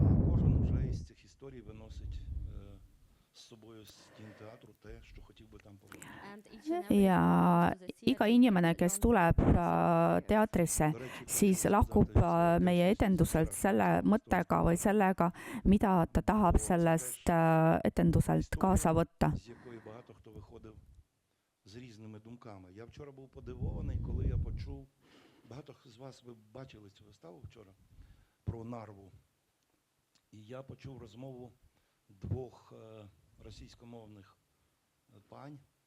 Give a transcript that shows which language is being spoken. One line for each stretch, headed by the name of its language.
Ukrainian: Кожен вже із цих історій виносить з собою з стін театру те, що хотів би там побачити.
Estonian: Ja iga inimene, kes tuleb teatrisse, siis lahkub meie etenduselt selle mõttega või sellega, mida ta tahab sellest etenduselt kaasa võtta.
Ukrainian: З якої багато хто виходив з різними думками. Я вчора був подивований, коли я почув, багато з вас ви бачили цю виставу вчора, про Нарву. І я почув розмову 2 російськомовних пань.